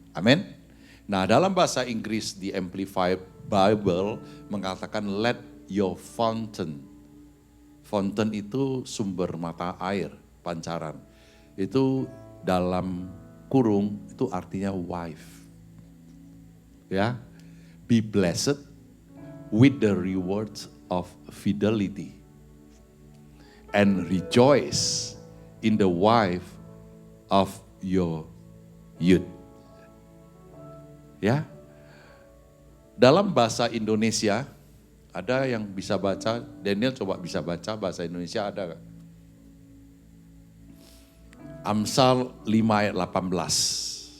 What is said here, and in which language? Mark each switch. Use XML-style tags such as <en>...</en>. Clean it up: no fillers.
<id>Amin. Nah, dalam bahasa Inggris di Amplified Bible mengatakan</id> <en>let your fountain.</en> <id>Fountain itu sumber mata air, pancaran. Itu dalam kurung itu artinya wife. Ya.</id> <en>Be blessed with the rewards of fidelity. And rejoice in the wife of your youth.</en> <id>Ya. Dalam bahasa Indonesia, ada yang bisa baca, Daniel coba bisa baca bahasa Indonesia ada gak? Amsal 5 ayat 18.</id>